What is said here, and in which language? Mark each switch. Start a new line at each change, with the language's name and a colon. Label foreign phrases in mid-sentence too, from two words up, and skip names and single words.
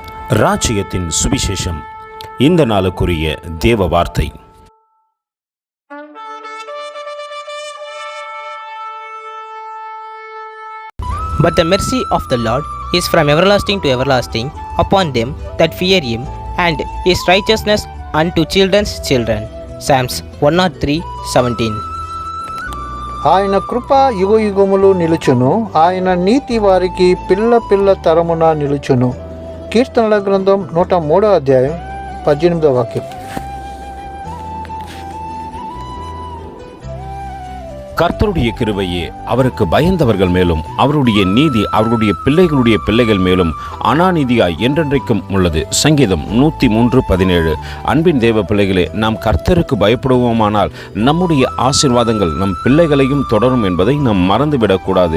Tamil: ராஜ்யத்தின் சுவிசேஷம். இந்த நாளுக்குரிய தேவ வார்த்தை.
English: But the mercy of the Lord is from everlasting to everlasting upon them that fear him, and his righteousness unto children's children. Psalms 103:17.
Telugu: ఆయన కృప యుగయుగములు నిలుచును, ఆయన నీతి వారికి పిల్ల పిల్ల తరమున నిలుచును. కీర్తనల గ్రంథం 103వ అధ్యాయం 18వ వాక్యం.
Tamil: கர்த்தருடைய கிருபையே அவருக்கு பயந்தவர்கள் மேலும் அவருடைய நீதி அவருடைய பிள்ளைகளுடைய பிள்ளைகள் மேலும் அனாநீதியாய் என்றென்றைக்கும் உள்ளது. சங்கீதம் 103:17. அன்பின் தேவ பிள்ளைகளே, நாம் கர்த்தருக்கு பயப்படுவோமானால் நம்முடைய ஆசீர்வாதங்கள் நம் பிள்ளைகளையும் தொடரும் என்பதை நாம் மறந்துவிடக்கூடாது.